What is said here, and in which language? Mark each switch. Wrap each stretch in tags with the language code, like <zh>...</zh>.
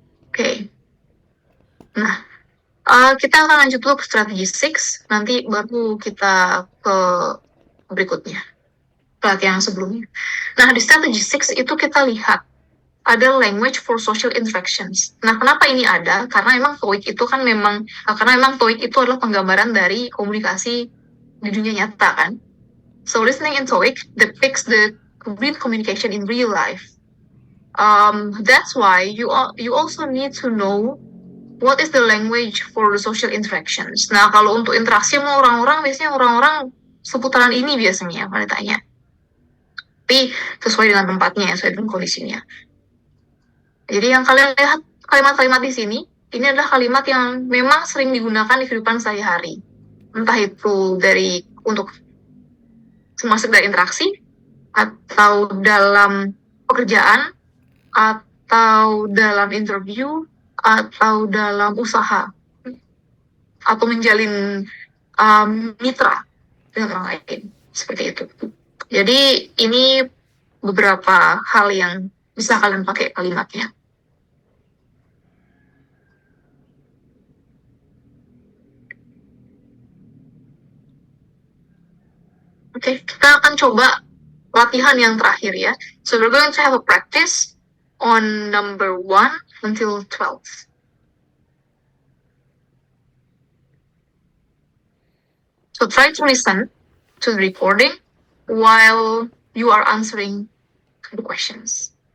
<id>Oke. Nah, kita akan lanjut dulu ke strategi 6, nanti baru kita ke berikutnya. Pelatihan sebelumnya. Nah, di strategi 6 itu kita lihat ada language for social interactions. Nah, kenapa ini ada? Karena memang TOEIC itu kan karena memang TOEIC itu adalah penggambaran dari komunikasi di dunia nyata kan.</id> <en>So listening in TOEIC depicts the real communication in real life. That's why you also need to know what is the language for the social interactions.</en> <id>Nah, kalau untuk interaksi sama orang-orang, biasanya orang-orang seputaran ini biasanya yang ditanya. Tapi sesuai dengan tempatnya, sesuai dengan kondisinya. Jadi yang kalian lihat kalimat-kalimat di sini, ini adalah kalimat yang memang sering digunakan di kehidupan sehari-hari. Entah itu untuk termasuk dari interaksi, atau dalam pekerjaan, atau dalam interview, atau dalam usaha, atau menjalin mitra dengan orang lain, seperti itu. Jadi ini beberapa hal yang bisa kalian pakai kalimatnya. Oke, kita akan coba latihan yang terakhir ya.</id> <en>So we're going to have a practice on number 1 until 12. So try to listen to the recording while you are answering the questions.</en>